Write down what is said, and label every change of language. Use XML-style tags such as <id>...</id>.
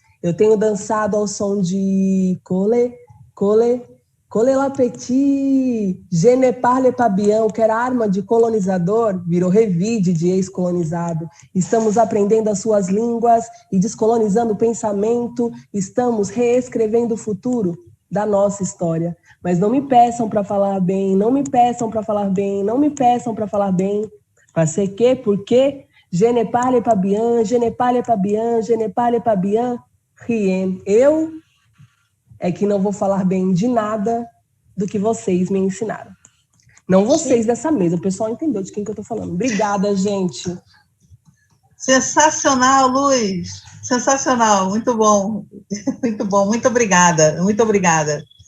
<pt>Eu tenho dançado ao som de Cole la petit,</pt> <fr>je ne parle pas bien,</fr> <pt>que era arma de colonizador, virou revide de ex-colonizado. Estamos aprendendo as suas línguas e descolonizando o pensamento. Estamos reescrevendo o futuro da nossa história. Mas não me peçam para falar bem, não me peçam para falar bem, não me peçam para falar bem.</pt> <fr>Parce que, porque, je ne parle pas bien, je ne parle pas bien, je ne parle pas bien, rien.</fr> <pt>Eu é que não vou falar bem de nada do que vocês me ensinaram. Não vocês dessa mesa, o pessoal entendeu de quem que eu tô falando. Obrigada, gente. Sensacional, Luz. Sensacional, muito bom. Muito bom, muito obrigada, muito obrigada.</pt>